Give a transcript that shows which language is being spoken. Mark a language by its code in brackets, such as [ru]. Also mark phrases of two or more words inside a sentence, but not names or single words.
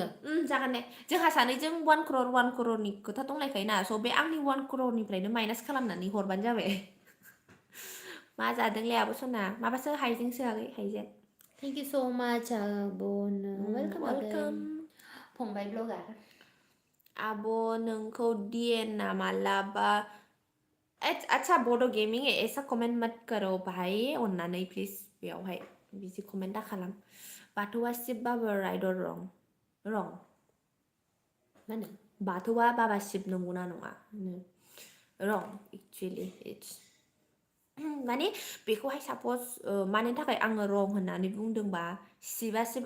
[brx] जागोन दे जोंहा सानैजों 1 crore खोथा दंलायखायोना स' बे आंनि 1 crore माइनास खालामनानै हरबानो जाबाय मा जादोंलै आब' सना माबासो हाइजेंसो आगै हाइजें [en] thank you so much [brx] आब'नो वेलकाम आगै वेलकाम फंबाय ब्लगार आब' नोंखौ डिएनआ मालाबा [hi] अच्छा बोडो गेमिंग ऐसा कमेंट मत करो भाई [brx] अन्नानै प्लिज बेयावहाय बिदि कमेन्ट दा खालाम बाथौआ शिबबाबो राइट अर रं रं मा होनो बाथौआ बाबा शिब नंगौना नङा रं [en] actually it's [brx] माने बेखौहाय सापज मानि थाखाय आङो रं होननानै बुंदोंबा शिबा शिब